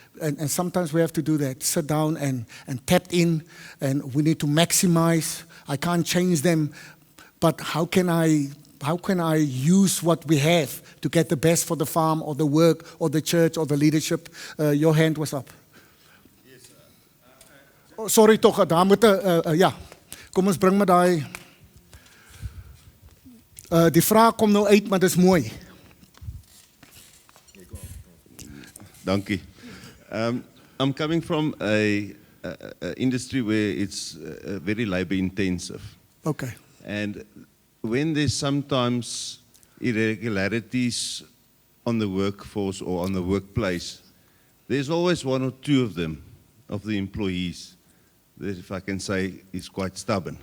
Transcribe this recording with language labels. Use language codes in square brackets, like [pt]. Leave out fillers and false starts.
[en] And sometimes we have to do that, sit down and tap in, and we need to maximize. I can't change them, but how can I use what we have to get the best for the farm or the work or the church or the leadership? Your hand was up. Yes, [af] Oh, sorry tog, daar moet ja. Kom ons bring maar daai. Die vraag kom nou uit, maar dit is mooi. Dankie. [en] I'm coming from a industry where it's very labor intensive. Okay. And when there's sometimes irregularities on the workforce or on the workplace, there's always one or two of them, of the employees, that if I can say is quite stubborn,